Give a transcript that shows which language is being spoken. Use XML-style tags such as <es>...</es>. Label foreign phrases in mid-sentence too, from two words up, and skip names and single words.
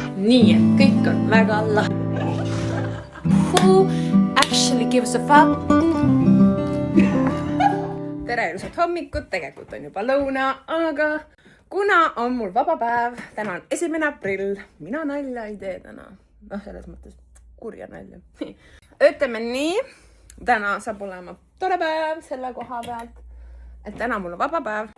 <et>nii, et kõik on väga lahe.</et> <en>Who actually gives a fuck?</en> <et>Tere ilusat hommikut, tegelikult on juba lõuna, aga kuna on mul vaba päev, täna on 1. aprill, mina nalja ei tee täna. Selles mõttes kurja nalja. Ütleme nii, täna saab olema tore päev selle koha pealt, et täna mul on vaba päev.</et>